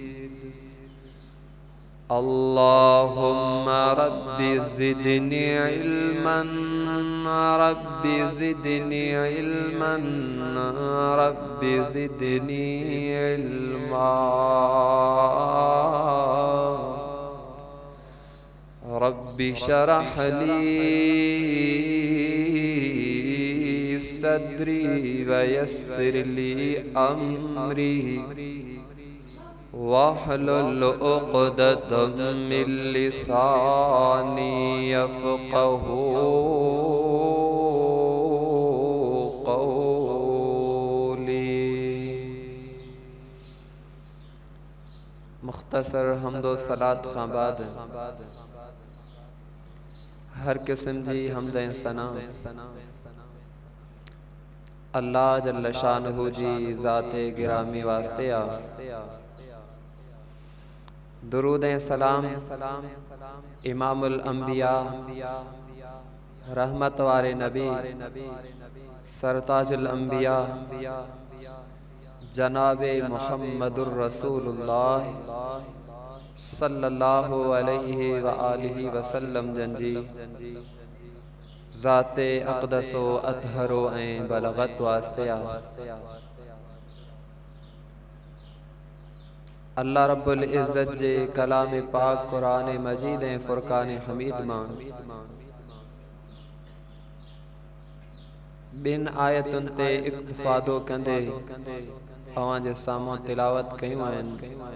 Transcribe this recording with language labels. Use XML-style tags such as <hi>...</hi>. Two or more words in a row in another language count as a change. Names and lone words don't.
<ar>اللهم رب زدني علما رب زدني علما رب زدني علما. رب اشرح لي صدري ويسر لي أمري واحلل عقدة من لساني يفقهوا قولي.</ar> <sd>मुख्तसर हम्दो सलात खां बाद हर किस्म जी हमद सना</sd> <ar>الله جل شانه</ar> <sd>जी ज़ाते गिरामी वास्ते आ। दुरूद सलाम</sd> <ar>إمام الأنبياء</ar> <sd>रहमत वारे नबी सरताजुल अंबिया जनाबे</sd> <ar>محمد رسول الله صلى الله عليه وآله وسلم</ar> <sd>जंजी ज़ाते अक़दसो अतहरो ऐं बलगत वास्ते आ। अल्लाह रब्बुल इज़्ज़त जे कलाम पाक कुरान मजीद ऐं फुरकान हमीद मां बिन आयतुन ते इक्तिफ़ादो कंदे अवां जे साम्हूं तिलावत कयूं आहिनि।</sd>